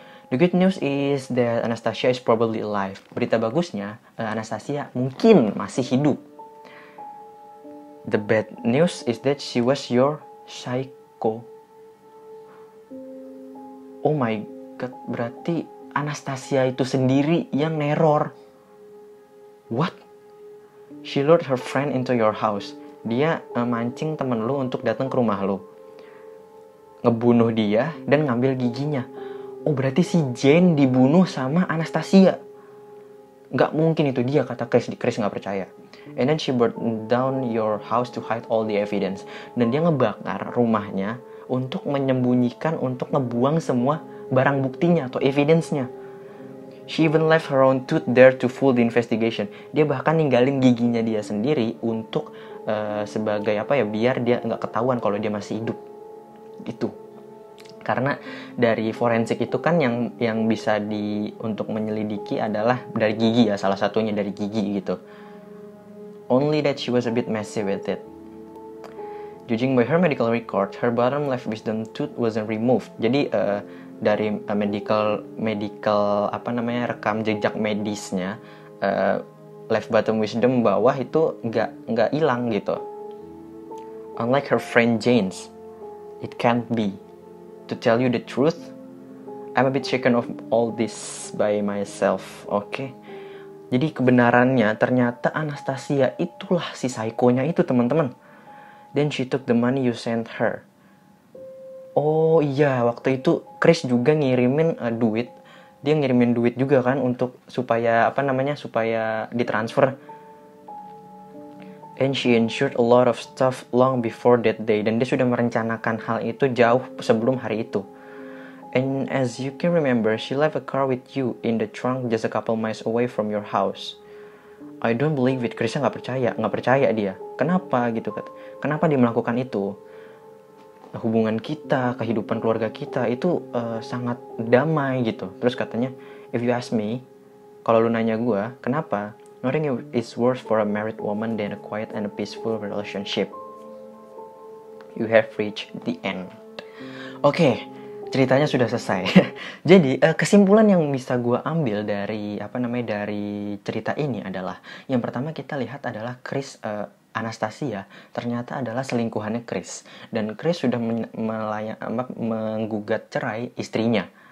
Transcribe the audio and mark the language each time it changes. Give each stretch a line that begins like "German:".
English: The good news is that Anastasia is probably alive.
Indonesian: Berita bagusnya, Anastasia mungkin masih hidup.
English: The bad news is that she was your psycho.
Indonesian: Oh my god, berarti Anastasia itu sendiri yang neror.
English: What? She lured her friend into your house.
Indonesian: Dia mancing temen lu untuk datang ke rumah lu. Ngebunuh dia dan ngambil giginya. Oh, berarti si Jane dibunuh sama Anastasia. Nggak mungkin itu dia, kata Chris. Chris nggak percaya.
English: And then she burned down your house to hide all the evidence.
Indonesian: Dan dia ngebakar rumahnya untuk menyembunyikan, untuk ngebuang semua barang buktinya atau evidence-nya.
English: She even left her own tooth there to fool the investigation.
Indonesian: Dia bahkan ninggalin giginya dia sendiri untuk sebagai biar dia nggak ketahuan kalau dia masih hidup. Gitu. Karena dari forensik itu kan yang bisa untuk menyelidiki adalah dari gigi ya, salah satunya dari gigi gitu.
English: Only that she was a bit messy with it. Judging by her medical record, her bottom left wisdom tooth wasn't removed.
Indonesian: Jadi dari medical rekam jejak medisnya,
English: left bottom wisdom
Indonesian: bawah itu nggak hilang gitu.
English: Unlike her friend Jane's, it can't be. To tell you the truth, I'm a bit shaken of all this by myself. Oke.
Indonesian: Jadi kebenarannya ternyata Anastasia itulah si psycho-nya itu, teman-teman.
English: Then she took the money you sent her.
Indonesian: Oh iya, waktu itu Chris juga ngirimin duit. Dia ngirimin duit juga kan untuk supaya supaya ditransfer.
English: And she insured a lot of stuff long before that day.
Indonesian: Dan dia sudah merencanakan hal itu jauh sebelum hari itu.
English: And as you can remember, she left a car with you in the trunk just a couple miles away from your house. I don't believe it.
Indonesian: Chrisnya nggak percaya dia. Kenapa gitu kan? Kenapa dia melakukan itu? Hubungan kita, kehidupan keluarga kita itu sangat damai gitu. Terus katanya,
English: if you ask me,
Indonesian: kalau lu nanya gue, kenapa?
English: Nothing is worse for a married woman than a quiet and a peaceful relationship. You have reached the end.
Indonesian: Oke, ceritanya sudah selesai. Jadi kesimpulan yang bisa gue ambil dari dari cerita ini adalah, yang pertama kita lihat adalah Chris Anastasia ternyata adalah selingkuhannya Chris, dan Chris sudah menggugat cerai istrinya.